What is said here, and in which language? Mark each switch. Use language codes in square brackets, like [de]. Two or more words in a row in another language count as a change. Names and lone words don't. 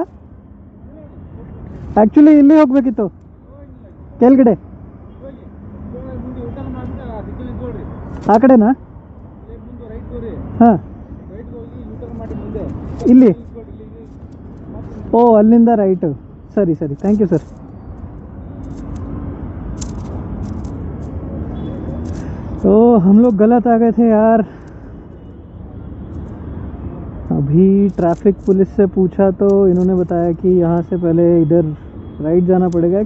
[kn] ಆ್ಯಕ್ಚುಲಿ ಇಲ್ಲಿ ಹೋಗ್ಬೇಕಿತ್ತು ಕೆಳಗಡೆ. ಆ ಕಡೆನಾ? ಹಾಂ, ಇಲ್ಲಿ. ಓ, ಅಲ್ಲಿಂದ ರೈಟು. [en] Sorry sorry, thank you sir. [hi] तो हम लोग गलत आ गए थे यार। अभी [en] traffic police [hi] से पूछा तो इन्होंने बताया कि यहाँ से पहले इधर राइट जाना पड़ेगा।